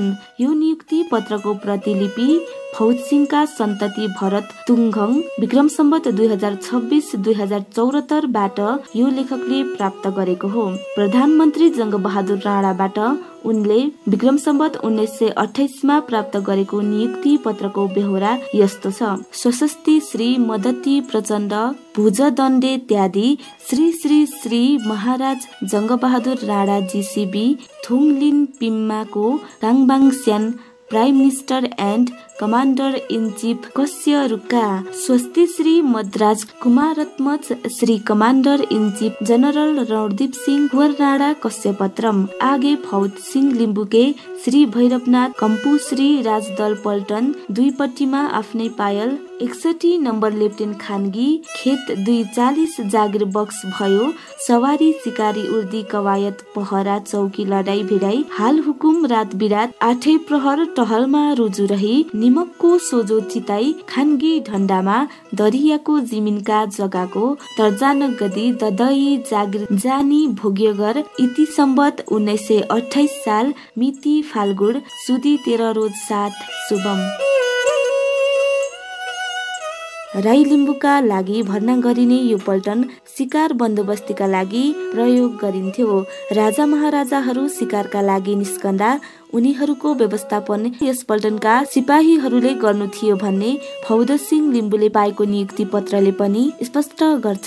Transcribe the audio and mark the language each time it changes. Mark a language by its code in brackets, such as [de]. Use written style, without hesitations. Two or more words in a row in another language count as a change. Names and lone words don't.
[ne] यो नियुक्ति पत्रको प्रतिलिपि फौजसिंहका सन्तति भरत तुङघङ विक्रम सम्वत 2026-2074 बाट यो लेखकले प्राप्त गरेको हो। प्रधानमन्त्री जङ्गबहादुर राणाबाट उनले विक्रम सम्वत 1928 मा प्राप्त गरेको नियुक्ति पत्रको बेहोरा यस्तो छ। स्वस्ति श्री मदती प्रचण्ड भुजदण्डे त्यादी श्री श्री श्री महाराज जङ्गबहादुर राणा जीसीबी थुङलिन पिम्माको काङबाङ स्यान [en] prime minister and commander in chief [ne] कस्य रुक्का स्वस्ति श्री मद्राज कुमारत्मज श्री [en] commander in chief general [ne] रणदीप सिंह कुँवर राणा कस्य पत्रम आगे फौज सिंह लिम्बुके श्री भैरवनाथ कम्पू श्री राजदल पल्टन दुईपट्टिमा आफ्नै पायल 61 नम्बर लेफ्टेन्ट खानगी खेत 240 जागिर बक्स भयो। सवारी सिकारी उर्दी कवायत पहरा चौकी लडाई भिडाई हाल हुकुम रात बिरात 8 प्रहर टहलमा रुजु रही निमकको सोझो चिताई खानगी ढण्डामा दरियाको जिमिनका जगाको तर्जान गदी ददई जागिर जानी भोग्यगर इति सम्वत 1928 साल मिति फाल्गुन सुदी 13 रोज 7 शुभम। राई लिम्बूका लागि भर्ना गरिने यो पल्टन शिकार बन्दोबस्तीका लागि प्रयोग गरिन्थ्यो। राजा महाराजाहरू शिकारका लागि निस्कँदा उनीहरूको व्यवस्थापन यस पल्टनका सिपाहीहरूले गर्नु थियो भन्ने फौदसिंह लिम्बुले पाएको नियुक्ति पत्रले पनि स्पष्ट गर्छ।